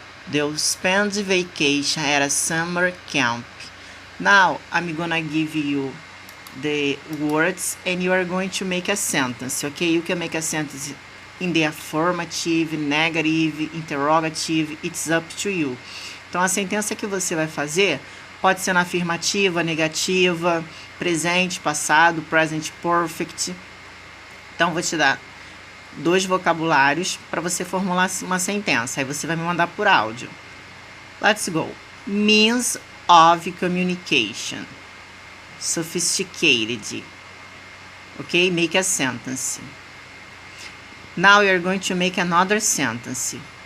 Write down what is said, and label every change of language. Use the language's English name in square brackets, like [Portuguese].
[English] They'll spend vacation at a summer camp. Now I'm gonna give you the words and you are going to make a sentence, okay? You can make a sentence in the affirmative, negative, interrogative, it's up to you. [Portuguese] Então a sentença que você vai fazer pode ser na afirmativa, negativa, presente, passado, present perfect. Então vou te dar 2 vocabulários para você formular uma sentença. Aí você vai me mandar por áudio. [English] Let's go. Means of communication. Sophisticated. Okay, make a sentence. Now you're going to make another sentence.